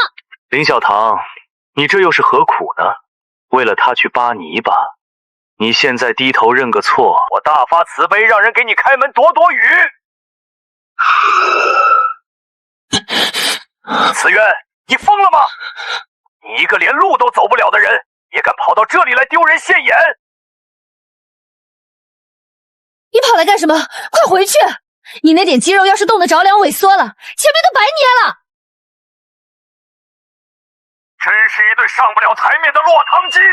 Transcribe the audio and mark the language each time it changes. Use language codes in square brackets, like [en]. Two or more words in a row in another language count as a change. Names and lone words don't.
[zh] 林小棠，你這又是何苦呢？為了他去扒泥巴，你現在低頭認個錯，我大發慈悲，讓人給你開門躲躲雨。慈淵，你瘋了嗎？你一個連路都走不了的人，也敢跑到這裡來丟人現眼？你跑来干什么？快回去！你那点肌肉要是冻得着凉萎缩了，前面都白捏了。真是一对上不了台面的落汤鸡！